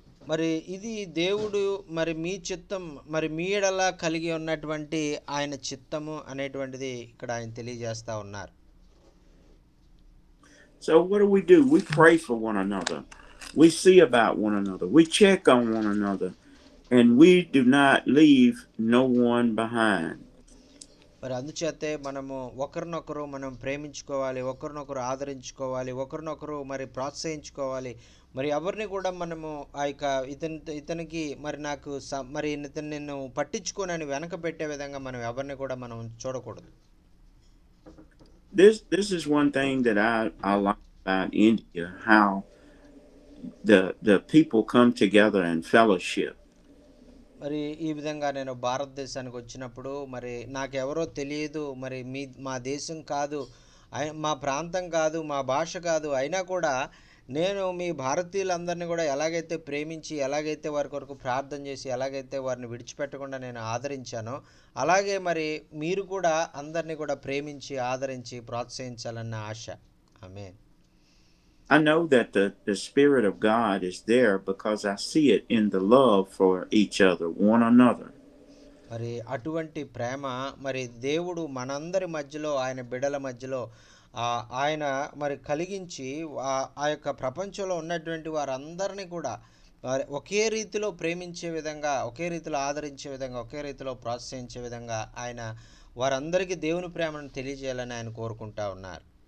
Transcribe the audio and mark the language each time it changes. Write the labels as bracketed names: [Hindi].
[Telugu] మరి ఇది దేవుడు మరి మీ చిత్తం మరి మీ ఎడల కలిగి ఉన్నటువంటి ఆయన చిత్తము అనేటువంటిది ఇక్కడ ఆయన తెలియజేస్తా ఉన్నారు. [English] So what do? We pray for one another. We see about one another. We check on one another, and we do not leave no one behind. [Telugu] మరి అందుచేతే మనము ఒకరినొకరు మనం ప్రేమించుకోవాలి, ఒకరినొకరు ఆదరించుకోవాలి, ఒకరినొకరు మరి ప్రోత్సహించుకోవాలి. మరి ఎవరిని కూడా మనము ఆ యొక్క ఇతనికి మరి నాకు మరి ఇతను నిన్ను పట్టించుకోనని వెనక పెట్టే విధంగా మనం ఎవరిని కూడా మనం చూడకూడదు. [English] This is one thing that I like about India, how the people come together in fellowship. [Telugu] మరి ఈ విధంగా నేను భారతదేశానికి వచ్చినప్పుడు మరి నాకెవరో తెలియదు, మరి మా దేశం కాదు, మా ప్రాంతం కాదు, మా భాష కాదు, అయినా కూడా నేను మీ భారతీయులందరినీ కూడా ఎలాగైతే ప్రేమించి ఎలాగైతే వారి కొరకు ప్రార్థన చేసి ఎలాగైతే వారిని విడిచిపెట్టకుండా నేను ఆదరించానో అలాగే మరి మీరు కూడా అందరినీ కూడా ప్రేమించి ఆదరించి ప్రోత్సహించాలన్న ఆశ. ఆమేన్. [English] I know that the Spirit of God is there because I see it in the love for each other, one another. [Telugu] మరి అటువంటి ప్రేమ మరి దేవుడు మనందరి మధ్యలో ఆయన బిడ్డల మధ్యలో ఆయన మరి కలిగించి ఆ యొక్క ప్రపంచంలో ఉన్నటువంటి వారందరినీ కూడా ఒకే రీతిలో ప్రేమించే విధంగా, ఒకే రీతిలో ఆదరించే విధంగా, ఒకే రీతిలో ప్రోత్సహించే విధంగా ఆయన వారందరికీ దేవుని ప్రేమను తెలియజేయాలని ఆయన కోరుకుంటా ఉన్నారు.